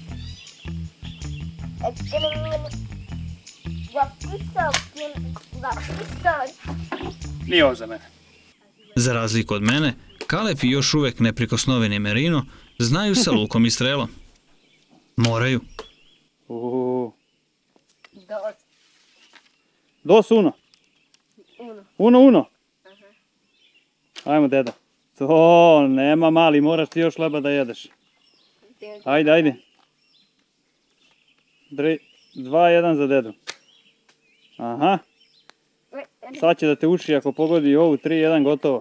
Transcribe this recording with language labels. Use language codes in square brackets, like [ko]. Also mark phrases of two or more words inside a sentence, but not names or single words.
[sr] Nije ovo za mene. Za razliku od mene, Kalep i još uvek neprikosnoveni Merino znaju sa lukom i strelom. Moraju. [es] Dos uno. Uno. [sr] Ajmo, deda. To nema mali, moraš ti još leba da jedeš. Ajde. 2-1 za dedu. Aha. Sad će da te uči ako pogodi ovu 3-1 gotovo.